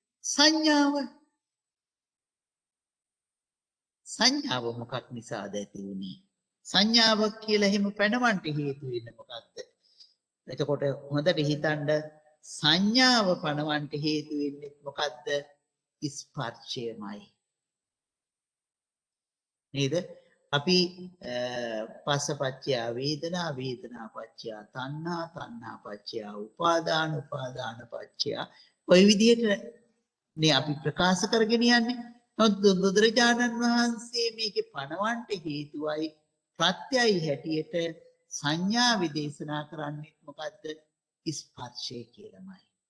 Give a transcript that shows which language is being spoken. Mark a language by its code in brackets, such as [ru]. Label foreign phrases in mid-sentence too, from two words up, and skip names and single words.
[si] සංඥාව මොකක් නිසාද ඇති වුනේ? සංඥාවක් කියලා එහෙම පැනවන්නට හේතු වෙන්නේ මොකක්ද? එතකොට හොඳට හිතන්න සංඥාව පනවන්නට හේතු වෙන්නේ මොකද්ද? ස්පර්ශයමයි. නේද? [pi] අපි පස්සපච්චය වේදනා, වේදනා පච්චය තණ්හා, තණ්හා පච්චය උපාදාන, උපාදාන පච්චය [si] ඔය විදිහට නේ අපි ප්‍රකාශ කරගෙන යන්නේ. නමුත් බුදුරජාණන් වහන්සේ මේකේ පනවන්නට හේතුවයි ප්‍රත්‍යයි හැටියට සංඥා විදේශනා කරන්නේ මොකද්ද? ස්පර්ශය කියලාමයි.